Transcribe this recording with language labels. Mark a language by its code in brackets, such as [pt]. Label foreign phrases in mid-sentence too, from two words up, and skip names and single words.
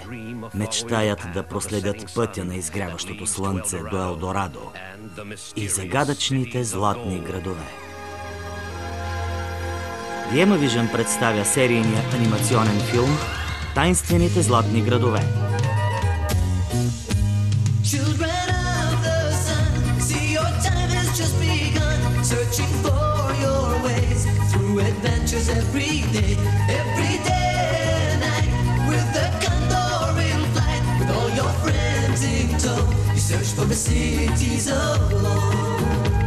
[bg] Мечтаят да проследят пътя на изгряващото слънце до Елдорадо и загадъчните златни градове. Vision представя серийния анимационен филм «Тайнствените златни градове». [en] Children of the sun, see your time has just begun. Searching for your ways through adventures every day and night. With the condor in flight, with all your friends in tow, you search for the cities of gold.